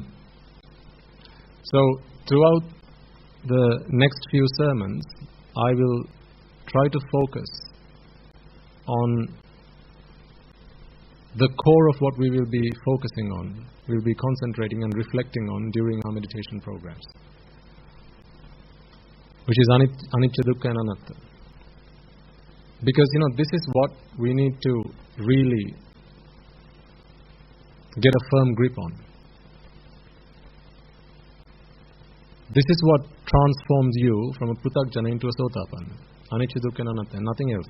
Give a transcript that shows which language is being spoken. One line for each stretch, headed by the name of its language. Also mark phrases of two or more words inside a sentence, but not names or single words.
English: So, throughout the next few sermons, I will try to focus on the core of what we will be focusing on, we'll be concentrating and reflecting on during our meditation programs, which is
Pali: anicca, dukkha
English: and anatta. Because, this is what we need to really get a firm grip on. This is what transforms you from a Pruthakjana into a Sotapanna.
Pali: Anicca, Dukkha and Anatta,
English: nothing else.